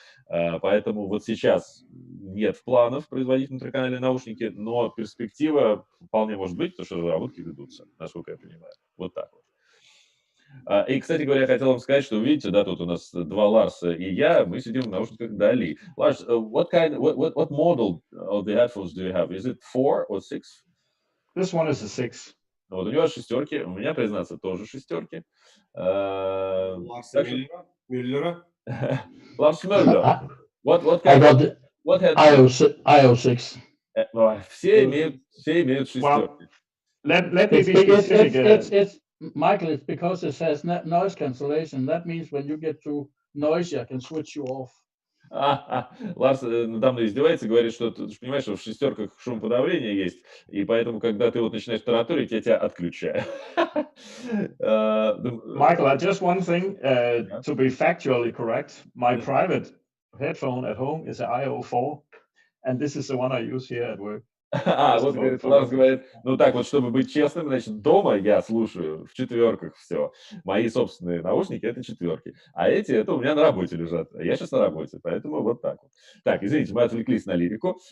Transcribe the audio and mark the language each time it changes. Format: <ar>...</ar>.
<ru>Поэтому вот сейчас нет планов производить внутриканальные наушники, но перспектива вполне может быть, потому что разработки ведутся, насколько я понимаю. Вот так вот. И, кстати говоря, я хотел вам сказать, что, видите, да, тут у нас два Ларса и я, мы сидим в наушниках DALI.</ru> <en>Lars, what model of the headphones do you have? Is it 4 or 6? This one is a 6.</en> <ru>Вот у него шестерки, у меня, признаться, тоже шестерки. Ларса Мюллера. Ларс Мюллер.</ru> <en>I got the IO6.</en> <ru>Все имеют шестерки.</ru> <en>Let me be specific. It's Michael, it's because it says noise cancellation. That means when you get too noisy, I can switch you off.</en> <ru>Ларс надо мной издевается, говорит, что ты понимаешь, что в шестерках шумоподавление есть, и поэтому, когда ты вот начинаешь тараторить, я тебя отключаю.</ru> <en>Michael, just one thing to be factually correct. My private headphone at home is an IO4, and this is the one I use here at work.</en> <ru>Вот говорит, Ларс говорит, ну так вот, чтобы быть честным, значит, дома я слушаю в четверках все. Мои собственные наушники — это четверки. А эти — это у меня на работе лежат. Я сейчас на работе, поэтому вот так вот. Так, извините, мы отвлеклись на лирику.</ru>